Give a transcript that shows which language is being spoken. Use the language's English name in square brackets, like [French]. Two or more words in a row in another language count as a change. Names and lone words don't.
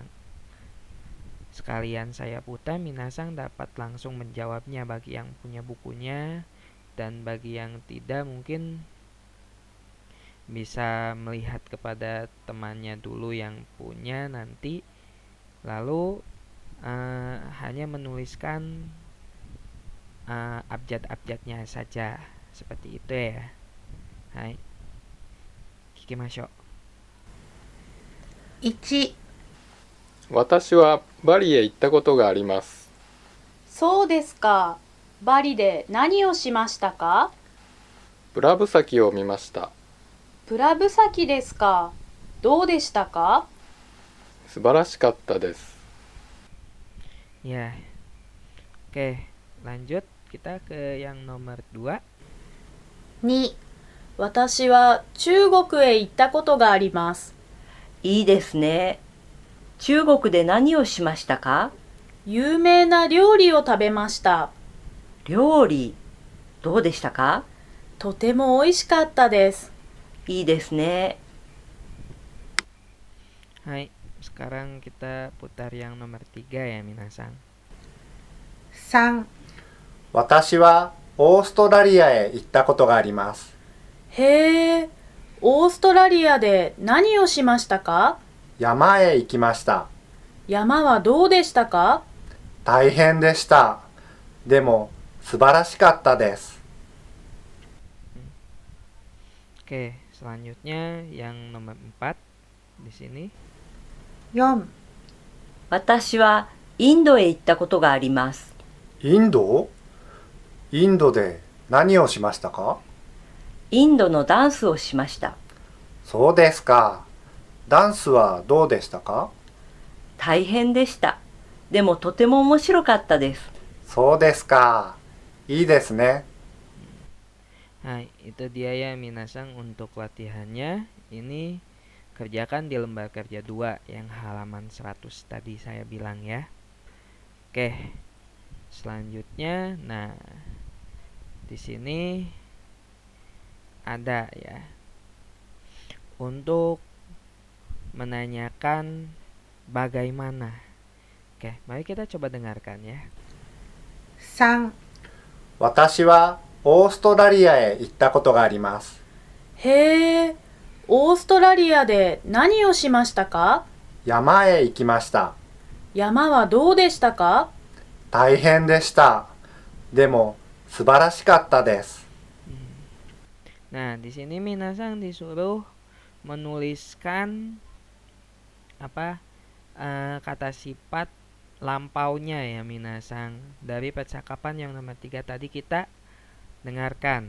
[Indonesian] Sekalian saya putar, minasang dapat langsung menjawabnya bagi yang punya bukunya, dan bagi yang tidak mungkin bisa melihat kepada temannya dulu yang punya nanti, lalu hanya menuliskan abjad-abjadnya saja seperti itu ya. [Japanese] Hai, kikimashou. 1、私はバリへ行ったことがあります。そうですか。バリで何をしましたか？ブラ岬を見ました。プラブ岬ですか。どうでしたか？素晴らしかったです。 [Indonesian] Ya. Oke, lanjut kita ke yang nomor 2. [Japanese] 2、私は中国へ行ったことがあります。いいですね。中国で何をしましたか？有名な料理を食べました。料理、どうでしたか？とても美味しかったです。いいですね。 [Indonesian] Hai, sekarang kita putar yang nomor 3 ya minasang. [Japanese] 3、私はオーストラリアへ行ったことがあります。へえ、オーストラリアで何をしましたか？山へ行きました。山はどうでしたか？大変でした。でも素晴らしかったです。 [Indonesian] Oke, selanjutnya yang nomor 4 di sini. [Japanese] 4、私はインドへ行ったことがあります。インド？インドで何をしましたか？インドのダンスをしました。そうですか。ダンスはどうでしたか？大変でした。でもとても面白かったです。そうですか。いいですね。 [Indonesian] Hai, itu dia ya minasang untuk latihannya. Ini kerjakan di lembar kerja 2 yang halaman 100 tadi saya bilang ya. Oke. Selanjutnya, nah di sini ada ya. Untuk menanyakan bagaimana. Oke, mari kita coba dengarkan ya. [Japanese] 3、私はオーストラリアへ行ったことがあります。へえ、オーストラリアで何をしましたか？山へ行きました。山はどうでしたか？大変でした。でも素晴らしかったです。 [Indonesian] Nah, di sini minasang disuruh menuliskan kata sifat lampaunya ya minasang dari percakapan yang nomor 3 tadi kita dengarkan.